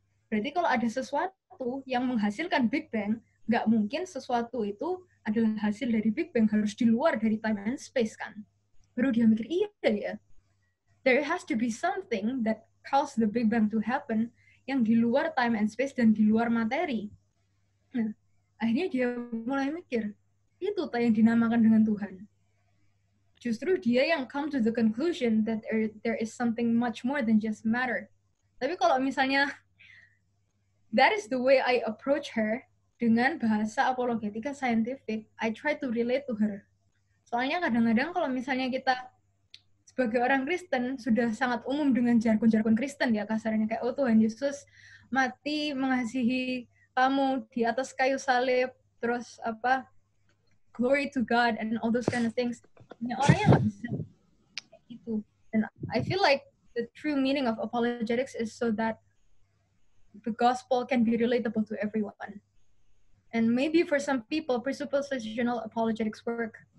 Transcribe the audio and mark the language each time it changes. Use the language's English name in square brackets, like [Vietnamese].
[Indonesian] Berarti kalau ada sesuatu yang menghasilkan Big Bang, nggak mungkin sesuatu itu adalah hasil dari Big Bang, harus di luar dari [English] time and space [Indonesian] kan. Baru dia mikir, iya ya. [English] There has to be something that caused the Big Bang to happen [Indonesian] yang di luar [English] time and space [Indonesian] dan di luar materi. Nah, akhirnya dia mulai mikir, itu yang dinamakan dengan Tuhan. Justru dia yang [English] come to the conclusion that there is something much more than just matter. [Indonesian] Tapi kalau misalnya [English] that is the way I approach her [Indonesian] dengan bahasa apologetika scientific, [English] I try to relate to her. [Indonesian] Soalnya kadang-kadang kalau misalnya kita sebagai orang Kristen sudah sangat umum dengan jargon-jargon Kristen ya kasarnya, kayak oh Tuhan Yesus mati mengasihi kamu di atas kayu salib, terus apa, [English] glory to God and all those kind of things. [Indonesian] Orangnya nggak bisa itu. [English] And I feel like the true meaning of apologetics is so that the gospel can be relatable to everyone. And maybe for some people, presuppositional apologetics work.